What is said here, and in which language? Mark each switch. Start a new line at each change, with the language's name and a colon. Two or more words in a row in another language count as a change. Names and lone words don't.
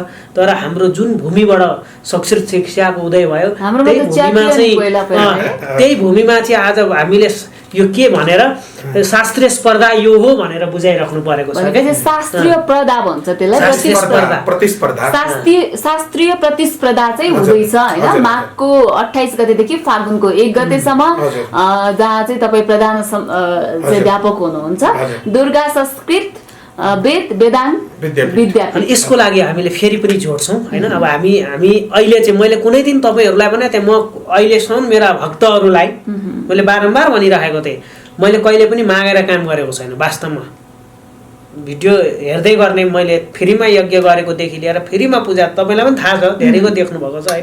Nepali: तर हाम्रो जुन भूमिबाट संस्कृत शिक्षाको उदय भयो त्यही भूमिमा चाहिँ आज हामीले यो के भनेर शास्त्रीय स्पर्धा यो हो भनेर बुझाइराख्नु परेको छ। शास्त्रीय प्रदा भन्छ त्यसलाई, प्रतिस्पर्धा। शास्त्रीय प्रतिस्पर्धा चाहिँ हुँदैछ होइन। माघको 28 गतेदेखि फागुनको 1 गतेसम्म, जहाँ चाहिँ तपाईँ प्रधान प्राध्यापक हुनुहुन्छ दुर्गा संस्कृत वेद वेदान्त विद्यापीठ। अनि यसको लागि हामीले फेरि पनि जोड्छौँ होइन। अब हामी अहिले चाहिँ मैले कुनै दिन तपाईँहरूलाई भने त्यहाँ म अहिलेसम्म मेरा भक्तहरूलाई मैले बारम्बार भनिरहेको थिएँ, मैले कहिले पनि मागेर काम गरेको छैन। वास्तवमा भिडियो हेर्दै गर्ने मैले फ्रीमा यज्ञ गरेकोदेखि लिएर फ्रीमा पूजा, तपाईँलाई पनि थाहा छ, धेरैको देख्नुभएको छ होइन।